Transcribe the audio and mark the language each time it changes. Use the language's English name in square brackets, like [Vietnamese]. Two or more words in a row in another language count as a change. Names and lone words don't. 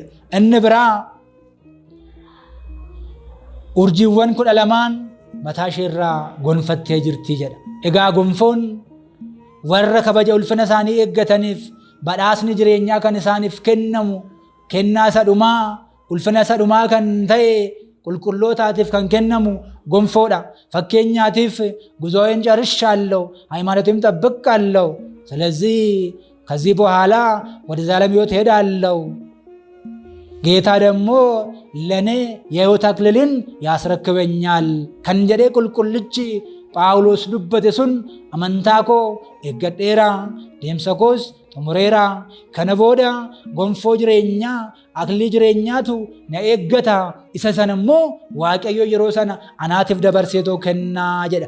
[Oromo] Inni biraa urjiiwwan 12 mataa ishee irraa gonfattee jirti jedha. Egaa gonfoon warra kabaja ulfina isaanii eeggataniif badhaasni jireenyaa kan isaaniif kennamu kennaa isa dhumaa, ulfina isa dhumaa kan ta'e qulqullootaatiif kan kennamu gonfoodha. [Amharic] Fakkeenyaatiif ጉዞዬን ጨርሻለሁ፣ ሃይማኖቴን ጠብቄአለሁ፣ ስለዚህ ከዚህ በኋላ ወደ ዘላለም ሕይወት እሄዳለሁ፣ ጌታ ደግሞ ለኔ የሕይወት አክሊልን ያስረክበኛል [Oromo] kan jedhe qulqullichi Phaawulos dubbate sun amantaa koo eeggadheera, deemsa koos xumureera, kana booda gonfoo jireenyaa, aklilii jireenyaatu na eeggata, isa sana immoo Waaqayyo yeroo sana anaatiif dabarseetoo kennaa jedha.